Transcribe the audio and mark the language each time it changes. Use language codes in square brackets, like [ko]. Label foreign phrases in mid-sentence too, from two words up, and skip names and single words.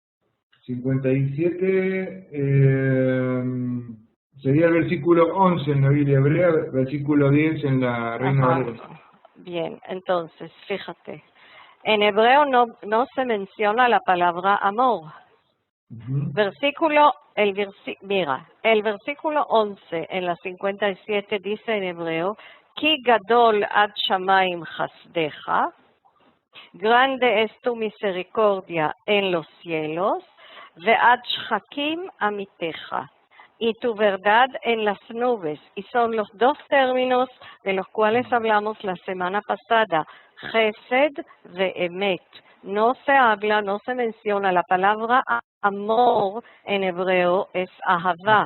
[es] 57 sería el versículo 11 en la Biblia hebrea, versículo 10 en la Reina Valera. Bien, entonces, fíjate. En hebreo no se menciona la palabra amor. Mira, el versículo 11 en la 57 dice en hebreo, [he] כי גדול עד שמים חסדך, [es] grande es tu misericordia en los cielos, [he] ועד שחקים אמיתך, [es] y tu verdad en las nubes. Y son los dos términos de los cuales hablamos la semana pasada, [he] חסד ואמת. [es] No se menciona la palabra amor en hebreo, es ahavá.